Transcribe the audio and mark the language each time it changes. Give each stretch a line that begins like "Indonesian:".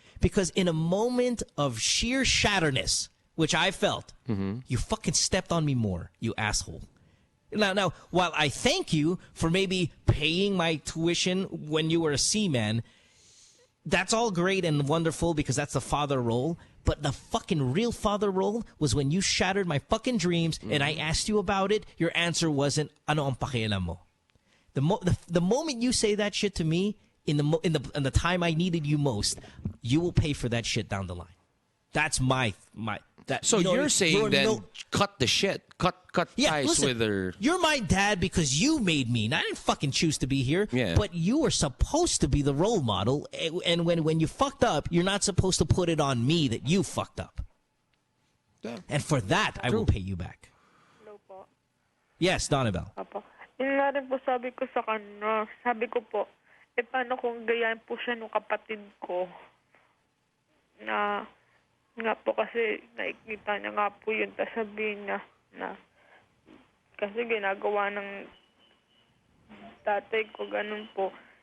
English: Because in a moment of sheer shatterness, which I felt, you fucking stepped on me more, you asshole. Now, while I thank you for maybe paying my tuition when you were a seaman, that's all great and wonderful because that's the father role. But the fucking real father role was when you shattered my fucking dreams and I asked you about it. Your answer wasn't,
Filipino: ano ang pakialam mo?
English: The moment you say that shit to me in the time I needed you most, you will pay for that shit down the line. That's my. So you're saying then cut the shit, cut ties listen, with her. You're my dad because you made me. And I didn't fucking choose to be here. Yeah. But you were supposed to be the role model. And when you fucked up, you're not supposed to put it on me that you fucked up. Yeah. And for that, I will pay you back.
Filipino: Hello po.
English: Yes, Donabel.
Filipino: Apo. Yun nga rin po sabi ko sa kanya. Sabi ko po, paano kung gayahin po siya ng kapatid ko na nga po kasi nakikita niya nga po yun, tapos sabihin niya na kasi ginagawa ng tatay ko, ganun po.